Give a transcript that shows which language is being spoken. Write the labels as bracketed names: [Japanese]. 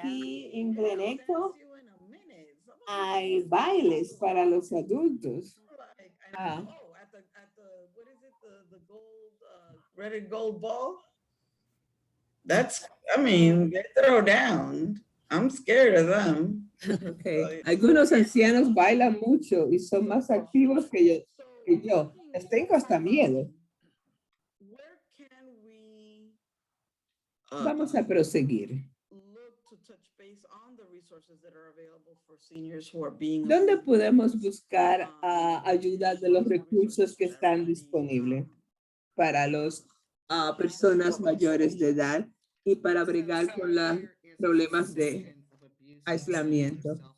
[Spanish] Aquí en Greneco hay bailes para los adultos. Ah. [English] At the what is it, the gold, red and gold ball? That's, I mean, they throw down. I'm scared of them. Okay. [Spanish] Algunos ancianos bailan mucho y son más activos que yo. Les tengo hasta miedo. [English] Where can we [Spanish] Vamos a proseguir. [English] look to touch base on the resources that are available for seniors who are being [Spanish] ¿Dónde podemos buscar ayuda de los recursos que están disponibles para las personas mayores de edad y para bregar con los problemas de aislamiento?